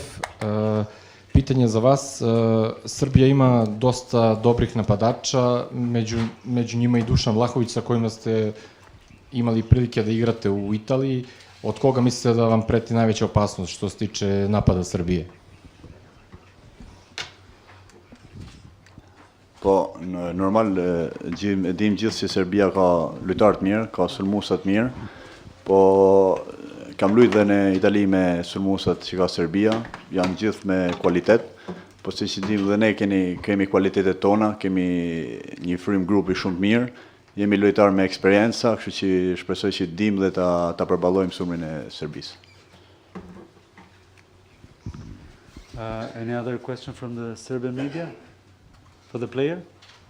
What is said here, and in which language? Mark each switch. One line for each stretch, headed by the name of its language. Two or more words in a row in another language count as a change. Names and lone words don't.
Serbian: Pitanje za vas. Srbija ima dosta dobrih napadača, među njima i Dušan Vlahović sa kojima ste imali prilike da igrate u Italiji. Od koga mislite da vam preti najveća opasnost što se tiče napada Srbije?
Albanian: Po, normal, e dim gjithë që Serbia ka lojtar të mirë, ka sulmuesa të mirë, po kam luajtur dhe në Itali me sulmuesat që ka Serbia, janë gjithë me kualitet, po siç i dim dhe ne kemi kualitetet tona, kemi një frym grupi shumë të mirë, jemi lojtar me eksperjenca, kështu që shpresoj që dim dhe ta përballojmë sulmin e Serbisë.
English: Any other question from the Serbian media for the player?